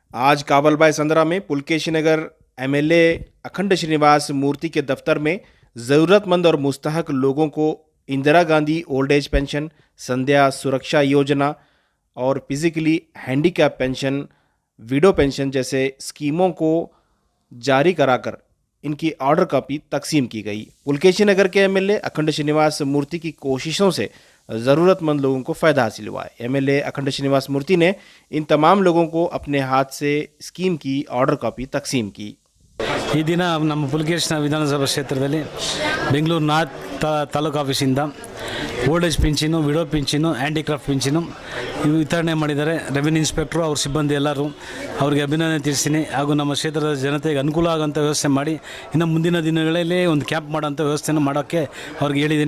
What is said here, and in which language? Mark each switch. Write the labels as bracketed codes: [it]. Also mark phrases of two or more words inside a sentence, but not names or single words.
[hi] आज काबलबाई संदरा में पुलकेशी नगर एमएलए अखंड श्रीनिवास मूर्ति के दफ्तर में ज़रूरतमंद और मुस्तहक लोगों को इंदिरा गांधी ओल्ड एज पेंशन, संध्या सुरक्षा योजना और [en] physically handicap pension, widow pension [hi] जैसे स्कीमों को जारी कराकर इनकी [en] order copy [hi] तकसीम की गई। पुलकेशी नगर के एमएलए अखंड श्रीनिवास मूर्ति की कोशिशों से ज़रूरतमंद लोगों को फ़ायदा हासिल हुआ है। एमएलए अखंड श्रीनिवास मूर्ति ने इन तमाम लोगों को अपने हाथ से स्कीम की [en] order copy [hi] तकसीम की। [kn] ಈ ದಿನ ನಮ್ಮ ಪುಲಕೇಶಿನ ವಿಧಾನಸಭಾ ಕ್ಷೇತ್ರದಲ್ಲಿ ಬೆಂಗಳೂರು ನಾರ್ತ್ ತಾಲೂಕು ಆಫೀಸಿಂದ [en] old age [kn] ಪಿಂಚನು, ವಿಡೋ ಪಿಂಚನು, ಹ್ಯಾಂಡಿಕ್ರಾಫ್ಟ್ ಪಿಂಚನು ಇವು ವಿತರಣೆ ಮಾಡಿದ್ದಾರೆ. [en] revenue inspector, [kn] ಅವ್ರ ಸಿಬ್ಬಂದಿ ಎಲ್ಲರೂ ಅವರಿಗೆ ಅಭಿನಂದನೆ ತಿಳಿಸ್ತೀನಿ. ಹಾಗೂ ನಮ್ಮ ಕ್ಷೇತ್ರದ ಜನತೆಗೆ ಅನುಕೂಲ ಆಗೋಂಥ ವ್ಯವಸ್ಥೆ ಮಾಡಿ ಇನ್ನು ಮುಂದಿನ ದಿನಗಳಲ್ಲಿ ಒಂದು ಕ್ಯಾಂಪ್ ಮಾಡೋಂಥ ವ್ಯವಸ್ಥೆಯನ್ನು ಮಾಡೋಕ್ಕೆ ಅವ್ರಿಗೆ ಹೇಳಿದ್ದೀನಿ.